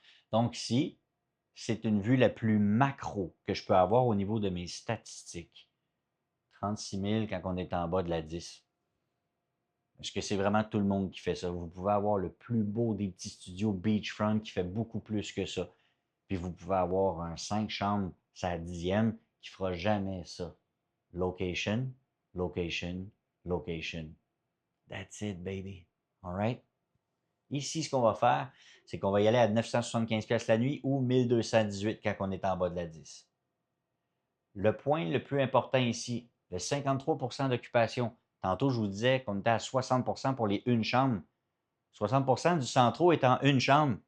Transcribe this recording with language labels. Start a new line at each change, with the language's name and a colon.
French: Donc ici, c'est une vue la plus macro que je peux avoir au niveau de mes statistiques. 36 000 quand on est en bas de la 10. Est-ce que c'est vraiment tout le monde qui fait ça? Vous pouvez avoir le plus beau des petits studios beachfront qui fait beaucoup plus que ça. Puis vous pouvez avoir un 5 chambres, sa 10e, qui fera jamais ça. Location, location, location.
English: That's it, baby. All right?
French: Ici, ce qu'on va faire, c'est qu'on va y aller à 975$ la nuit ou 1218$ quand on est en bas de la 10. Le point le plus important ici, le 53% d'occupation. Tantôt, je vous disais qu'on était à 60% pour les une chambre. 60% du centro est en une chambre.